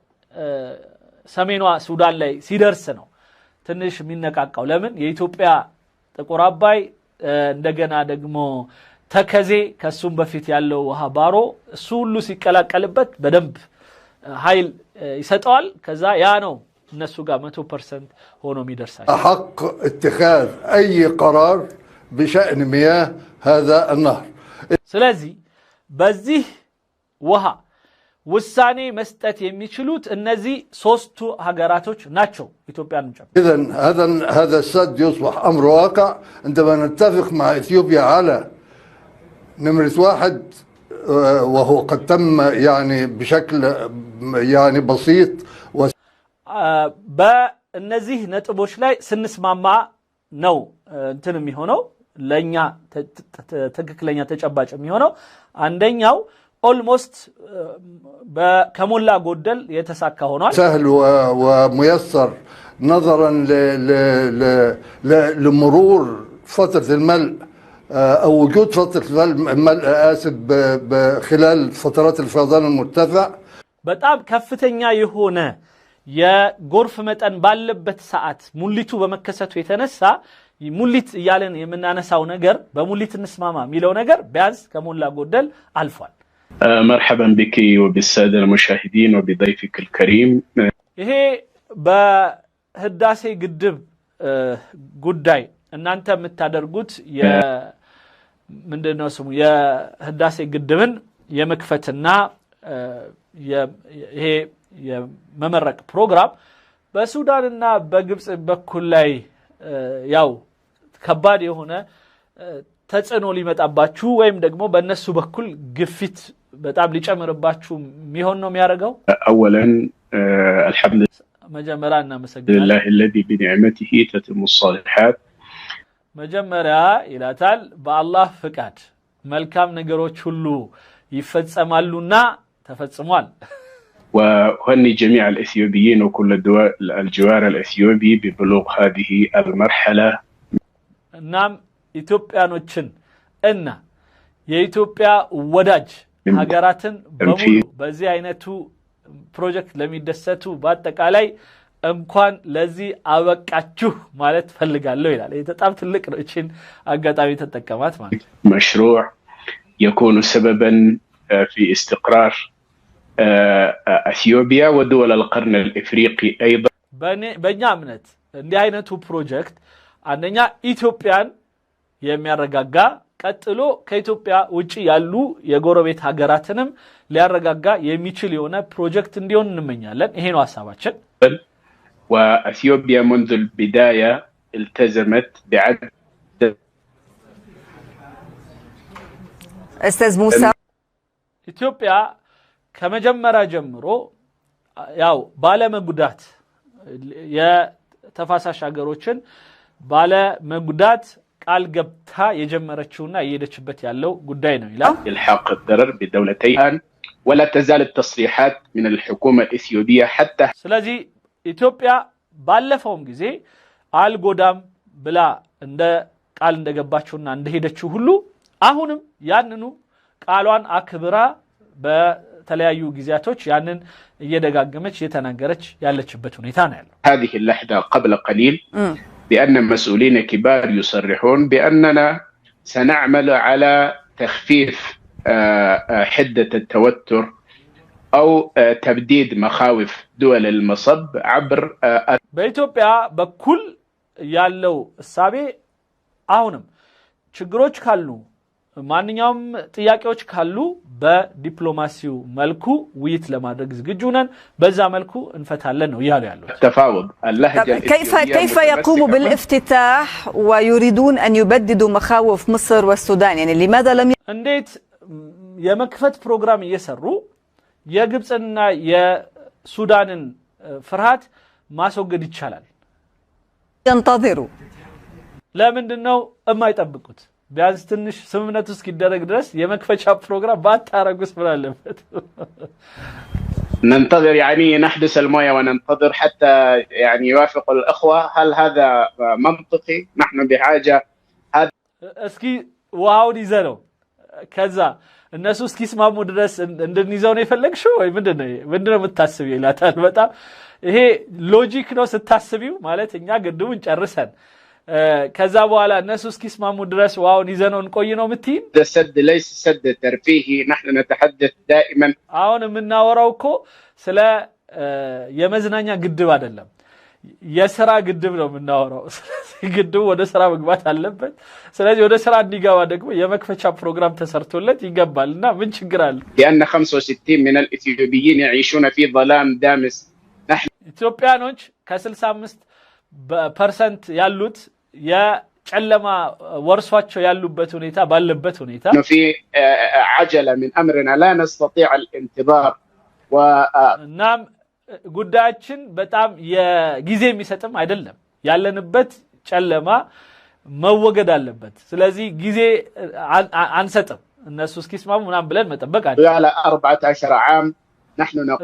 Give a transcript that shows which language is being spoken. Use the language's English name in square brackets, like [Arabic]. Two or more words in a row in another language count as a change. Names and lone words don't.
[Amharic] ሰሜኗ ሱዳን ላይ ሲደርስ ነው ትንሽ የሚነቃቃው ለምን የኢትዮጵያ ጥቁር አባይ እንደገና ደግሞ ተከዜ ከሱም በፊት ያለው ውሃ ባሮ እሱ ሁሉ ሲቀላቀልበት በደንብ ኃይል ይሰጣል ከዛ ያ ነው እነሱ ጋር 100% ሆኖ የሚደርሳቸው [Arabic] حق اتخاذ اي قرار بشأن مياه هذا النهر [Amharic] ስለዚህ በዚህ ውሃ ውሳኔ መስጠት የሚችሉት እነዚህ ሶስቱ ሀገራቶች ናቸው ኢትዮጵያን ጨምሮ [Arabic] اذا هذا السد يصبح امر واقع عندما نتفق مع اثيوبيا على نمرة 1 وهو قد تم يعني بشكل يعني بسيط [Amharic] በእነዚህ ነጥቦች ላይ ስንስማማ ነው እንትን የሚሆነው ለኛ ትክክለኛ ተጨባጭ የሚሆነው አንደኛው ኦልሞስት ከሞላ ጎደል የተሳካ ሆኗል [Arabic] سهل وميسر نظرا لمرور فترة الملء او وجود فترة الملء اسف خلال فترات الفيضان المرتفع [Amharic] በጣም ከፍተኛ የሆነ የጎርፍ መጠን ባለበት ሰዓት ሙሊቱ በመከሰቱ የተነሳ ሙሊት ያለን የምናነሳው ነገር በሙሊት እንስማማ የሚለው ነገር ቢያንስ ከሞላ ጎደል አልፏል [Arabic] مرحبا بك وبالسادة المشاهدين وبضيفك الكريم [Amharic] ይሄ በህዳሴ ግድብ ጉዳይ እናንተ የምታደርጉት ምንድነው ስሙ የህዳሴ ግድብን የመክፈትና ይሄ የመመረቅ ፕሮግራም በሱዳንና በግብጽ በኩል ላይ ያው ከባድ የሆነ ተጽዕኖ ሊመጣባችሁ ወይም ደግሞ በእነሱ በኩል ግፊት በጣም ሊጨምርባችሁ የሚሆን ነው የሚያደርገው [Arabic] اولا الحمد [Amharic] መጀመሪያና መሰግናለን [Arabic] لله الذي بنعمته تتم الصالحات [Amharic] መጀመሪያ ይላታል በአላህ ፍቃድ መልካም ነገሮች ሁሉ ይፈጸማሉና ተፈጽሟል [Arabic] وأهني جميع الإثيوبيين وكل الجوار الإثيوبي ببلوغ هذه المرحلة [Amharic] نعم ኢትዮጵያኖችን እና የኢትዮጵያ ወዳጅ ሀገራትን በሙሉ በዚህ አይነቱ ፕሮጀክት ለሚደሰቱ በአጠቃላይ እንኳን ለዚህ አበቃችሁ ማለት ፈልጋለሁ ይላል ይሄ በጣም ትልቅ ነው እቺን አጋጣሚ ተጠቀማት ማለት [Arabic] مشروع يكون سببا في استقرار اثيوبيا ودول القرن الافريقي ايضا [Amharic] በእኛ እምነት እንዲህ አይነቱ ፕሮጀክት አንደኛ ኢትዮጵያን የሚያረጋጋ ቀጥሎ ከኢትዮጵያ ውጪ ያሉ የጎረቤት ሀገራትንም ሊያረጋጋ የሚችል የሆነ ፕሮጀክት እንዲሆን እንመኛለን ይሄ ነው ሐሳባችን [Arabic] واثيوبيا منذ البدايه التزمت بعدد استاذ موسى [Amharic] ኢትዮጵያ ከመጀመሪያ ጀምሮ ያው ባለመጉዳት የተፋሳሽ ሀገሮችን ባለመጉዳት ቃል ገብታ የጀመረችውና እየሄደችበት ያለው ጉዳይ ነው ይላል [Arabic] الحاق الضرر بدولتين ولا تزال التصريحات من الحكومه الاثيوبيه حتى [Amharic] ስለዚህ ኢትዮጵያ ባለፈውም ጊዜ አልጎዳም ብላ እንደ ቃል እንደገባችውና እንደሄደችው ሁሉ አሁንም ያንኑ ቃሏን አክብራ በተለያዩ ጊዜያቶች ያንን እየደጋገመች የተናገረች ያለችበት ሁኔታ ነው ያለው። [Arabic] هذه اللحظة قبل قليل بأن مسؤولين كبار يصرحون بأننا سنعمل على تخفيف حدة التوتر أو تبديد مخاوف دول المصب عبر [Amharic] በኢትዮጵያ በኩል ያለው እሳቤ አሁንም ችግሮች ካሉ ማንኛውም ጥያቄዎች ካሉ በዲፕሎማሲው መልኩ ውይይት ለማድረግ ዝግጁ ነን በዛ መልኩ እንፈታለን ነው ያለው [Arabic] التفاوض اللهجة كيف يقوم بالافتتاح ويريدون أن يبددوا مخاوف مصر والسودان يعني لماذا لم [Amharic] እንዴት የመክፈት ፕሮግራም እየሰሩ የግብጽና የሱዳንን ፍርሃት ማስወገድ ይቻላል [Arabic] ينتظروا [Amharic] ለምንድነው የማይጠብቁት ቢያንስ ትንሽ ስምምነቱ እስኪደረግ ድረስ የመክፈቻ ፕሮግራም ባታረጉስ ብላለበት [Arabic] ننتظر يعني نحبس المويه وننتظر حتى يعني يوافق الاخوه هل هذا منطقي نحن بحاجه هذا [Amharic] እስኪ ዋውዲ ዘለው ከዛ እነሱ እስኪስማሙ ድረስ እንደንይዘው ነው የፈለግሽው ወይ ምንድነው የምታስቢው ይላታል በጣም ይሄ ሎጂክ ነው ስታስቢው ማለት እኛ ግድቡን ጨርሰን ከዛ በኋላ እነሱ እስኪስማሙ ድረስ ዋውን ይዘነው እንቆይ ነው ምትይም [Arabic] السد ليس سد ترفيهي نحن نتحدث دائما [Amharic] አሁን የምናወራው እኮ ስለ የመዝናኛ ግድብ አይደለም የሥራ ግድብ ነው የምናወራው ግድቡ ወደ ሥራ መግባት አለበት ስለዚህ ወደ ሥራ እንዲገባ ደግሞ የመክፈቻ ፕሮግራም ተሰርቶለት ይገባልና ምን ችግር አለ [Arabic] لان 65 من الاثيوبيين يعيشون في ظلام دامس نحن [Amharic] ኢትዮጵያኖች ከ65% ያሉት የጨለማ ወርሷቸው ያሉበት ሁኔታ ባለበት ሁኔታ [Arabic] في عجله من امرنا لا نستطيع الانتظار [Amharic] እናም ጉዳያችን በጣም የጊዜ የሚሰጥም አይደለም ያለንበት ጨለማ መወገድ አለበት ስለዚህ ጊዜ አንሰጥም እነሱ እስኪስማሙ ምናምን ብለን መጠበቅ አይደለም [Arabic] على 14 عام نحن نقول